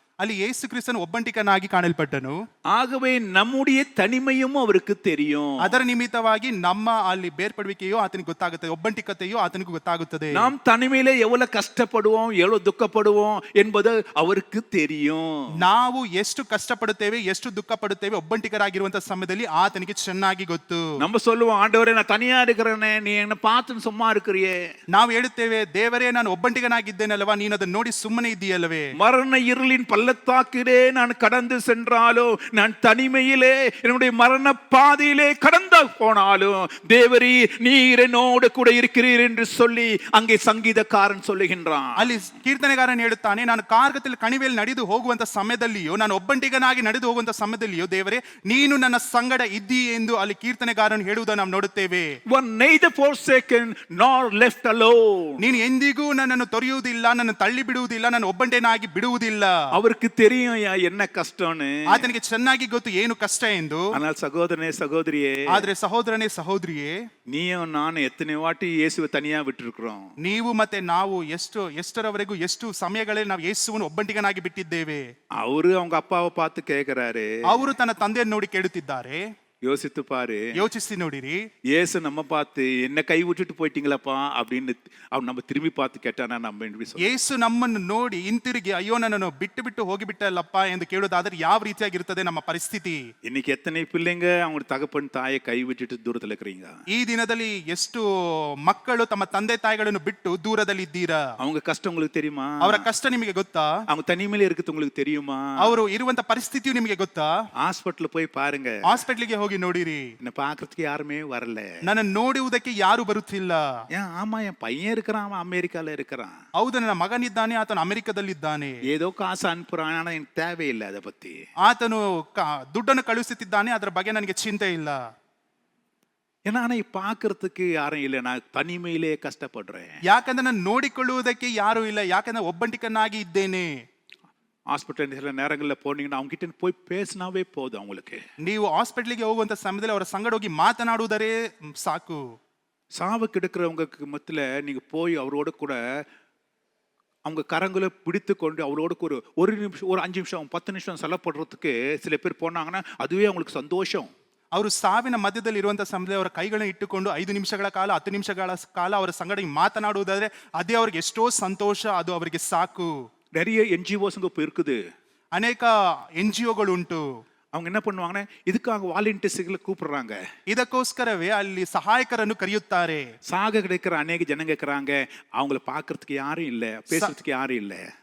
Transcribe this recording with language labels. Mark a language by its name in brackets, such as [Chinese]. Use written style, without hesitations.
[Kannada] ಅಲ್ಲಿ ಯೇಸು ಕ್ರಿಸ್ತನು ಒಬ್ಬಂಟಿಕನಾಗಿ ಕಾಣಲ್ಪಟ್ಟನು. [Tamil] ஆகவே நம்முடைய தனிமையும் அவருக்கு தெரியும். [Kannada] ಅದರ ನಿಮಿತ್ತವಾಗಿ ನಮ್ಮ ಅಲ್ಲಿ ಬೇರ್ಪಡುವಿಕೆಯೋ ಆತನಿಗೆ ಗೊತ್ತಾಗುತ್ತದೆ, ಒಬ್ಬಂಟಿಕತೆಯೋ ಆತನಿಗೆ ಗೊತ್ತಾಗುತ್ತದೆ. [Tamil] நாம் தனிமையிலே எவ்வளவு கஷ்டப்படுவோம், எவ்வளவு துக்கப்படுவோம் என்பது அவருக்கு தெரியும். [Kannada] ನಾವು ಎಷ್ಟು ಕಷ್ಟಪಡುತ್ತೇವೆ, ಎಷ್ಟು ದುಃಖ ಪಡುತ್ತೇವೆ ಒಬ್ಬಂಟಿಕರಾಗಿರುವಂತಹ ಸಮಯದಲ್ಲಿ ಆತನಿಗೆ ಚೆನ್ನಾಗಿ ಗೊತ್ತು. [Tamil] நம்ம சொல்லுவோம், ஆண்டவரே நான் தனியா இருக்கிறேனே, நீ என்ன பார்த்து சும்மா இருக்கிறியே. [Kannada] ನಾವು ಹೇಳುತ್ತೇವೆ, ದೇವರೇ ನಾನು ಒಬ್ಬಂಟಿಕನಾಗಿದ್ದೇನಲ್ವಾ, ನೀನು ಅದನ್ನು ನೋಡಿ ಸುಮ್ಮನೆ ಇದ್ದೀಯಲ್ಲವೇ? [Tamil] மரண இருளின் பள்ளத்தாக்கிலே நான் கடந்து சென்றாலும், நான் தனிமையிலே என்னுடைய மரண பாதையிலே கடந்து போனாலும் தேவரீ நீர் என்னோடு கூட இருக்கிறீர் என்று சொல்லி அங்கே சங்கீதக்காரன் சொல்லுகின்றான். [Kannada] ಅಲ್ಲಿ ಕೀರ್ತನೆಗಾರನು ಹೇಳುತ್ತಾನೆ, ನಾನು ಕಾರ್ಗದಲ್ಲಿ ಕಣಿವೆಯಲ್ಲಿ ನಡೆದು ಹೋಗುವಂತ ಸಮಯದಲ್ಲಿಯೋ, ನಾನು ಒಬ್ಬಂಟಿಗನಾಗಿ ನಡೆದು ಹೋಗುವಂತ ಸಮಯದಲ್ಲಿಯೋ ದೇವರೇ ನೀನು ನನ್ನ ಸಂಗಡ ಇದ್ದೀ ಎಂದು ಅಲ್ಲಿ ಕೀರ್ತನೆಗಾರನು ಹೇಳುವುದನ್ನು ನಾವು ನೋಡುತ್ತೇವೆ. [English] One neither forsaken nor left alone. [Kannada] ನೀನು ಎಂದಿಗೂ ನನ್ನನ್ನು ತೊರೆಯುವುದಿಲ್ಲ, ನನ್ನ ತಳ್ಳಿ ಬಿಡುವುದಿಲ್ಲ, ನಾನು ಒಬ್ಬಂಟಿನಾಗಿ ಬಿಡುವುದಿಲ್ಲ. [Tamil] அவருக்கு தெரியும் என்ன கஷ்டம்னு. [Kannada] ಆತನಿಗೆ ಚೆನ್ನಾಗಿ ಗೊತ್ತು ಏನು ಕಷ್ಟ ಎಂದು. [Tamil] ஆனால் சகோதரனே சகோதரியே, [Kannada] ಆದ್ರೆ ಸಹೋದರನೇ ಸಹೋದರಿಯೇ, [Tamil] நீயும் நான் எத்தனை வாட்டி இயேசுவை தனியா விட்டுருக்கிறோம். [Kannada] ನೀವು ಮತ್ತೆ ನಾವು ಎಷ್ಟರವರೆಗೂ ಎಷ್ಟು ಸಮಯಗಳಲ್ಲಿ ನಾವು ಯೇಸುವನ್ನು ಒಬ್ಬಂಟಿಗನಾಗಿ ಬಿಟ್ಟಿದ್ದೇವೆ. [Tamil] அவரு அவங்க அப்பாவை பார்த்து கேட்கிறாரு. [Kannada] ಅವರು ತನ್ನ ತಂದೆಯನ್ನು ನೋಡಿ ಕೇಳುತ್ತಿದ್ದಾರೆ. [Tamil] யோசித்து பாரு, [Kannada] ಯೋಚಿಸಿ ನೋಡಿರಿ. [Tamil] இயேசு நம்ம பார்த்து என்ன கை விட்டுட்டு போயிட்டீங்களப்பா அப்படின்னு அவன் நம்ம திரும்பி பார்த்து கேட்டானா நம்ம எப்படி சொல்லுவோம்? [Kannada] ಯೇಸು ನಮ್ಮನ್ನು ನೋಡಿ ಹಿಂತಿರುಗಿ ಅಯ್ಯೋ ನನ್ನನ್ನು ಬಿಟ್ಟು ಹೋಗಿಬಿಟ್ಟಲ್ಲಪ್ಪ ಎಂದು ಕೇಳೋದಾದ್ರೆ ಯಾವ ರೀತಿಯಾಗಿರ್ತದೆ ನಮ್ಮ ಪರಿಸ್ಥಿತಿ? [Tamil] இன்னைக்கு எத்தனை பிள்ளைங்க அவங்க தகப்பன் தாயை கை விட்டுட்டு தூரத்துல இருக்கிறீங்க? [Kannada] ಈ ದಿನದಲ್ಲಿ ಎಷ್ಟು ಮಕ್ಕಳು ತಮ್ಮ ತಂದೆ ತಾಯಿಗಳನ್ನು ಬಿಟ್ಟು ದೂರದಲ್ಲಿ ಇದ್ದೀರಾ? [Tamil] அவங்க ಕಷ್ಟ உங்களுக்கு தெரியுமா? [Kannada] ಅವರ ಕಷ್ಟ ನಿಮಗೆ ಗೊತ್ತಾ? [Tamil] அவங்க தனிமையில இருக்குது உங்களுக்கு தெரியுமா? [Kannada] ಅವರು ಇರುವಂತ ಪರಿಸ್ಥಿತಿಯು ನಿಮಗೆ ಗೊತ್ತಾ? [Tamil] ஹாஸ்பிடல்ல போய் பாருங்க, [Kannada] ಹಾಸ್ಪಿಟಲ್ಗೆ ಹೋಗಿ ನೋಡಿರಿ. [Tamil] என்ன பாக்குறதுக்கு யாருமே வரல, [Kannada] ನನ್ನ ನೋಡುವುದಕ್ಕೆ ಯಾರು ಬರುತ್ತಿಲ್ಲ. [Tamil] ஆமா என் பையன் இருக்கிறான், அவன் அமெரிக்கால இருக்கிறான். [Kannada] ಹೌದು, ನನ್ನ ಮಗನಿದ್ದಾನೆ, ಆತನು ಅಮೆರಿಕದಲ್ಲಿದ್ದಾನೆ. [Tamil] ஏதோ காசு அனுப்புறான், ஆனா எனக்கு தேவையில்லை அதை பத்தி. [Kannada] ಆತನು ದುಡ್ಡನ್ನು ಕಳುಹಿಸುತ್ತಿದ್ದಾನೆ, ಅದರ ಬಗ್ಗೆ ನನಗೆ ಚಿಂತೆ ಇಲ್ಲ. [Tamil] ஏன்னா பாக்குறதுக்கு யாரும் இல்லை, நான் தனிமையிலே கஷ்டப்படுறேன். [Kannada] ಯಾಕಂದ್ರೆ ನಾನು ನೋಡಿಕೊಳ್ಳುವುದಕ್ಕೆ ಯಾರು ಇಲ್ಲ, ಯಾಕಂದ್ರೆ ಒಬ್ಬಂಟಿಕನಾಗಿ ಇದ್ದೇನೆ. [Tamil] ஹாஸ்பிட்டல் சில நேரங்களில் போனீங்கன்னா அவங்க கிட்ட போய் பேசினாவே போதும். அவங்களுக்கு [Kannada] ನೀವು ಹಾಸ್ಪಿಟಲ್ಗೆ ಹೋಗುವಂತ ಸಮಯದಲ್ಲಿ ಅವರ ಸಂಗಡ ಹೋಗಿ ಮಾತನಾಡುವುದರೇ ಸಾಕು. [Tamil] சாவுக்கு எடுக்கிறவங்களுக்கு மத்தியில நீங்க போய் அவரோட கூட அவங்க கரங்களை பிடித்து கொண்டு அவளோட ஒரு நிமிஷம், ஒரு 5 நிமிஷம் 10 நிமிஷம் செலப்படுறதுக்கு சில பேர் போனாங்கன்னா அதுவே அவங்களுக்கு சந்தோஷம். [Kannada] ಅವರು ಸಾವಿನ ಮಧ್ಯದಲ್ಲಿ ಇರುವಂತಹ ಸಮಯದಲ್ಲಿ ಅವರ ಕೈಗಳನ್ನ ಇಟ್ಟುಕೊಂಡು 5 ನಿಮಿಷಗಳ ಕಾಲ 10 ನಿಮಿಷಗಳ ಕಾಲ ಅವರ ಸಂಗಡ ಮಾತನಾಡುವುದಾದ್ರೆ ಅದೇ ಅವರಿಗೆ ಎಷ್ಟೋ ಸಂತೋಷ, ಅದು ಅವರಿಗೆ ಸಾಕು. [Tamil] நிறைய என்ஜிஓஸ்ங்க இப்போ இருக்குது. [Kannada] ಅನೇಕ NGOಗಳು ಉಂಟು. [Tamil] அவங்க என்ன பண்ணுவாங்கன்னா இதுக்காக வாலண்டியர்ஸ்களை கூப்பிடுறாங்க. [Kannada] ಇದಕ್ಕೋಸ್ಕರವೇ ಅಲ್ಲಿ ಸಹಾಯಕರನ್ನು ಕರೆಯುತ್ತಾರೆ. [Tamil] சாக கிடைக்கிற அநேக ஜனங்க இருக்கிறாங்க, அவங்கள பார்க்கறதுக்கு யாரும் இல்லை, பேசுறதுக்கு யாரும் இல்லை.